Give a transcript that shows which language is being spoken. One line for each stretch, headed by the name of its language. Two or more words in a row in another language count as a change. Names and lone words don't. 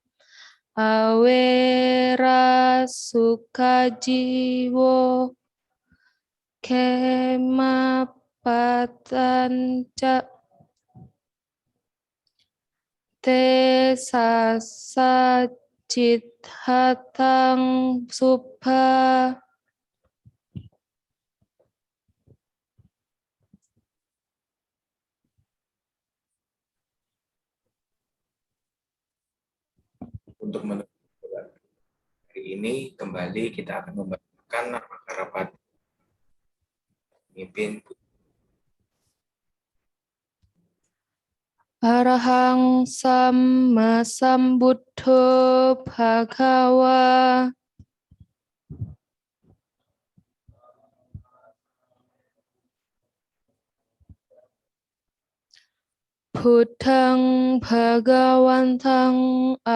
Pali: Awera Sukajiwo Kemapatanca Te Sasa Cithatang Subha
Indonesian: Untuk menutup hari ini, kembali kita akan membacakan Namakarapat pemimpin
Pali: Arahang Samma Sambuddho Bhagawa Buddhang Bhagawantang